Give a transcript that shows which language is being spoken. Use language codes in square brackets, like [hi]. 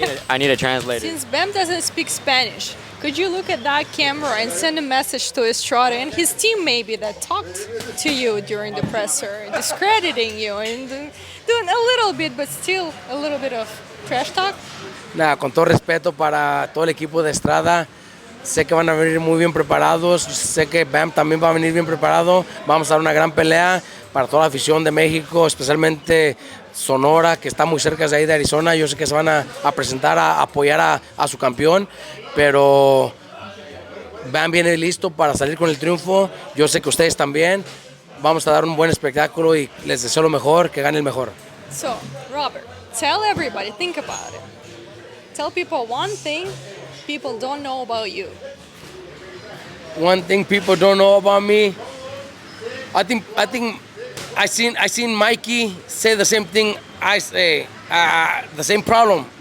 [en] I need a translator. Since Bam doesn't speak Spanish, could you look at that camera and send a message to Estrada and his team maybe that talked to you during the presser, discrediting you and doing a little bit, but still a little bit of trash talk? [es] Nada, con todo respeto para todo el equipo de Estrada, sé que van a venir muy bien preparados, sé que Bam también va a venir bien preparado, vamos a dar una gran pelea para toda la afición de México, especialmente Sonora, que está muy cerca de ahí de Arizona. Yo sé que se van a presentar a apoyar a su campeón, pero Bam viene listo para salir con el triunfo. Yo sé que ustedes también. Vamos a dar un buen espectáculo y les deseo lo mejor, que gane el mejor. [en] So, Robert, tell everybody, think about it. Tell people one thing people don't know about you. One thing people don't know about me, I think I seen Mikey say the same thing I say, the same problem.